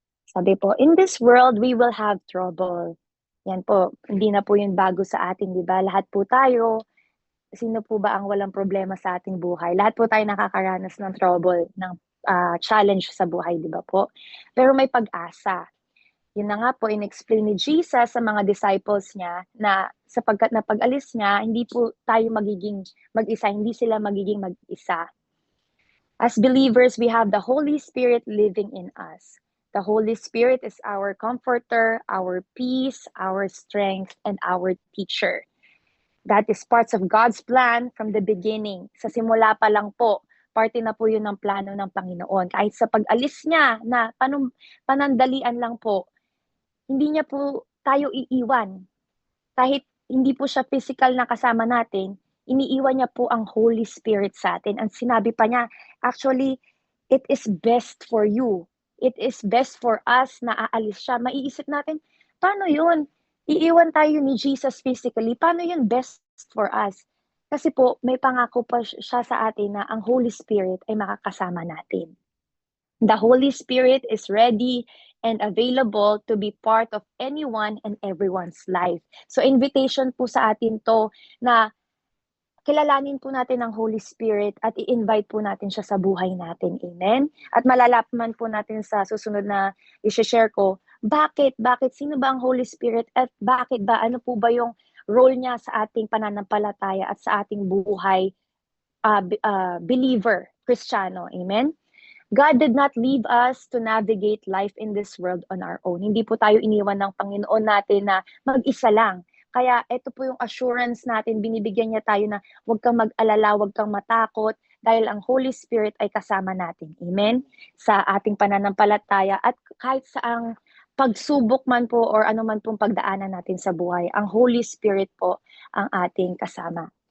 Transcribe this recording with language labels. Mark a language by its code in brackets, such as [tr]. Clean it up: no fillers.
[tl] Sabi po, [en] "In this world, we will have trouble." [tl] Yan po, hindi na po yun bago sa atin, 'di ba? Lahat po tayo, sino po ba ang walang problema sa ating buhay? Lahat po tayo nakakaranas ng trouble, ng, challenge sa buhay, 'di ba po? Pero may pag-asa. Yun na nga po in-explain ni Jesus sa mga disciples niya na sapagkat na pag-alis niya, hindi po tayo magiging mag-isa, hindi sila magiging mag-isa. [en] As believers, we have the Holy Spirit living in us. The Holy Spirit is our comforter, our peace, our strength, and our teacher. That is parts of God's plan from the beginning. [tl] Sa simula pa lang po, parte na po yun ng plano ng Panginoon. Kahit sa pag-alis niya na panandalian lang po, hindi niya po tayo iiwan. Kahit hindi po siya physical na kasama natin, iniiwan niya po ang Holy Spirit sa atin. Ang sinabi pa niya, [en] actually, it is best for you. It is best for us [tl] na aalis siya. Maiisip natin, paano yun? Iiwan tayo ni Jesus physically. Paano yun best for us? Kasi po, may pangako pa siya sa atin na ang Holy Spirit ay makakasama natin. [en] The Holy Spirit is ready and available to be part of anyone and everyone's life. [tl] So invitation po sa atin 'to na kilalanin po natin ang Holy Spirit at i-invite po natin siya sa buhay natin, amen? At malalaman po natin sa susunod na i-share ko, bakit, sino ba ang Holy Spirit at bakit ba, ano po ba yung role niya sa ating pananampalataya at sa ating buhay, believer, Kristiyano, amen? [en] God did not leave us to navigate life in this world on our own. [tl] Hindi po tayo iniwan ng Panginoon natin na mag-isa lang. Kaya ito po yung assurance natin, binibigyan niya tayo na huwag kang mag-alala, huwag kang matakot, dahil ang Holy Spirit ay kasama natin. Amen? Sa ating pananampalataya at kahit saang pagsubok man po or ano man pong pagdaanan natin sa buhay, ang Holy Spirit po ang ating kasama.